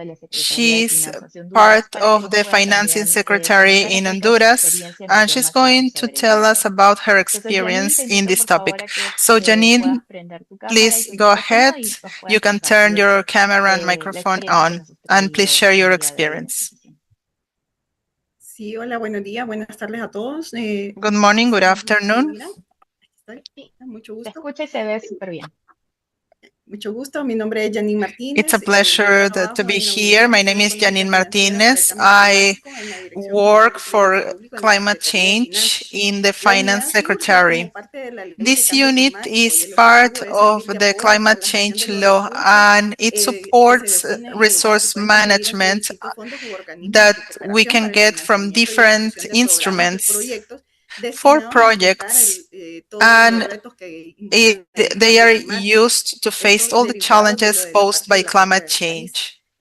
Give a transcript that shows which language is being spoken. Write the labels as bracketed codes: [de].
[en] She's part of the Financing Secretary in Honduras, and she's going to tell us about her experience in this topic. So Janine, please go ahead. You can turn your camera and microphone on, and please share your experience. [es] Sí, hola, buenos días, buenas tardes a todos. [en] Good morning, good afternoon. [es] Mucho gusto. Se escucha y se ve súper bien. Mucho gusto. Mi nombre es Janine Martínez. [en] It's a pleasure to be here. My name is Janine Martinez. I work for climate change in the Finance Secretary. This unit is part of the climate change law, and it supports resource management that we can get from different instruments for projects, and they are used to face all the challenges posed by climate change.